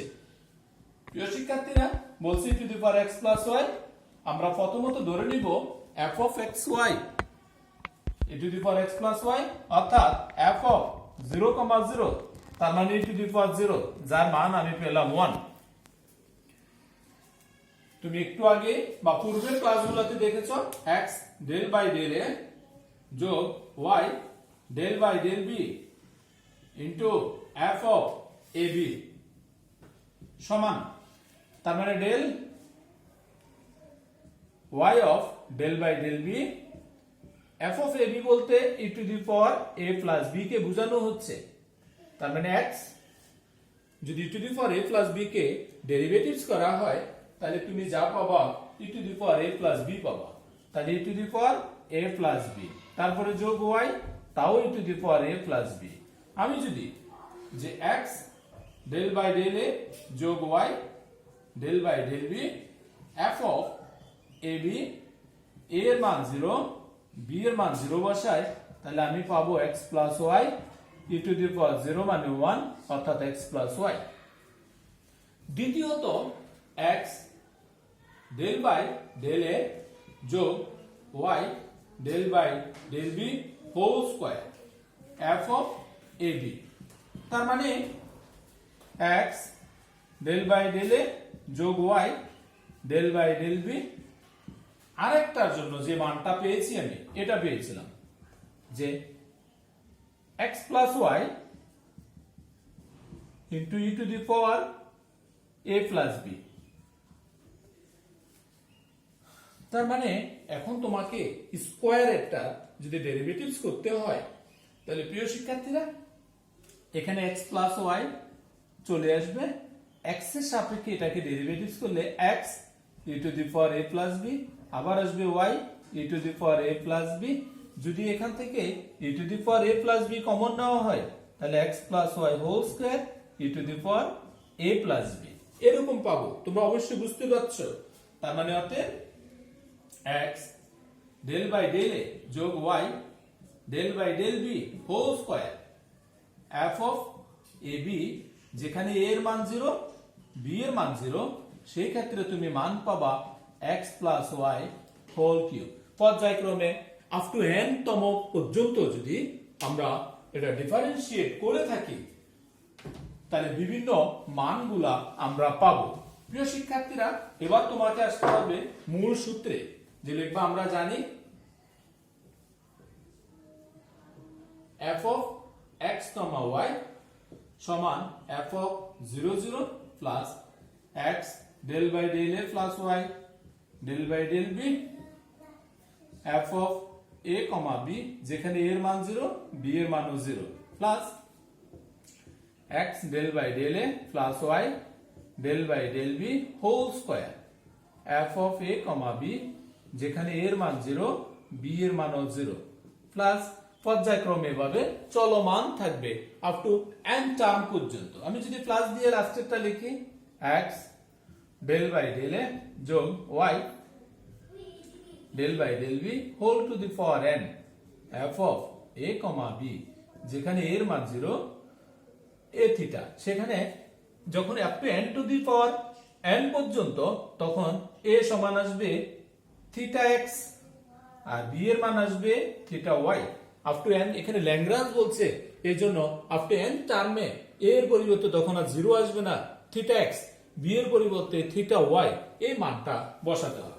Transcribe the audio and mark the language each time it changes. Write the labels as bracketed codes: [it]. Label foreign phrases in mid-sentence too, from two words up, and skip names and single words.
[bn] প্রিয় শিক্ষার্থীরা, বলছে [en] e to the power x plus y, [bn] আমরা প্রথমত ধরে নিব [en] f of xy e to the power x plus y [bn] অর্থাৎ [en] f of 0, 0 [bn] তার মানে [en] e to the power 0 [bn] যার মান আমি পেলাম 1। তুমি একটু আগে বা পূর্বের ক্লাসগুলোতে দেখেছো [en] x del by del a [bn] যোগ [en] y del by del b into f of ab [bn] সমান, তার মানে [en] del y of del by del b f of ab [bn] বলতে [en] e to the power a plus b [bn] কে বোঝানো হচ্ছে। তার মানে x যদি [en] e to the power a plus b [bn] কে ডেরিভেটিভস করা হয় তাহলে তুমি যা পাবা e টু দি পাওয়ার a প্লাস b পাবা। তাহলে [en] e to the power a plus b, [bn] তারপরে যোগ y তাও [en] e to the power a plus b. [bn] আমি যদি যে [en] x del by del a [bn] যোগ [en] y del by del b f of ab a [bn] এর মান 0 b এর মান 0 বসাই তাহলে আমি পাবো [en] x plus y e to the power 0 [bn] মানে 1 অর্থাৎ [en] x plus y. দ্বিতীয়ত x del by del a যোগ y del by del b whole square f of ab, [bn] তার মানে [en] x del by del a [bn] যোগ [en] y del by del b [bn] আরেকটার জন্য যে মানটা পেয়েছি আমি এটা পেয়েছিলাম যে [en] x plus y into e to the power a plus b। [bn] তার মানে এখন তোমাকে স্কয়ারেরটা যদি ডেরিভেটিভস করতে হয় তাহলে প্রিয় শিক্ষার্থীরা এখানে [en] x plus y [bn] চলে আসবে, x এর সাপেক্ষে এটাকে ডেরিভেটিভস করলে [en] x e to the power a plus b, [bn] আবার আসবে [en] y e to the power a plus b। [bn] যদি এখান থেকে [en] e to the power a plus b [bn] কমন নেওয়া হয় তাহলে [en] x plus y whole square e to the power a plus b [bn] এরকম পাবো। তোমরা অবশ্যই বুঝতে পারছো। তার মানে অতএব [en] x del by del a [bn] যোগ [en] y del by del b whole square f of ab, [bn] যেখানে a এর মান 0 b এর মান 0, সেই ক্ষেত্রে তুমি মান পাবা [en] x plus y whole cube. [bn] পর্যায়ক্রমে [en] up to n [bn] তম পর্যন্ত যদি আমরা এটা ডিফারেন্সিয়েট করে থাকি তাহলে বিভিন্ন মানগুলা আমরা পাবো। প্রিয় শিক্ষার্থীরা, এবার তোমাকে আসতে হবে মূল সূত্রে, যে লিখবা আমরা জানি [en] f of x, y [bn] সমান [en] f of 0 0 plus x del by del a plus y del by del b f of a, [bn] b যেখানে a এর মান 0 b এর মানও [en] 0 plus x del by del a plus y del by del b whole square f of a, [bn] b যেখানে a এর মান 0 b এর মানও 0 প্লাস পর্যায়ক্রমে ভাবে চলমান থাকবে [en] up to n term [bn] পর্যন্ত। আমি যদি প্লাস দিয়ে লাস্টেরটা লিখি [en] x del by del a [bn] যোগ [en] y del by del b whole to the power n f of a, [bn] b যেখানে a এর মান 0 a থিটা, সেখানে যখন [en] up to n to the power n [bn] পর্যন্ত তখন a সমান আসবে [en] theta x [bn] আর b এর মান আসবে [en] theta y. up to n [bn] এখানে ল্যাগ্রাঞ্জ বলছে, এজন্য [en] up to n [bn] টার্মে a এর পরিবর্তে তখন আর 0 আসবে না, [en] theta x, [bn] b এর পরিবর্তে [en] theta y [bn] এই মানটা বসাতে হবে।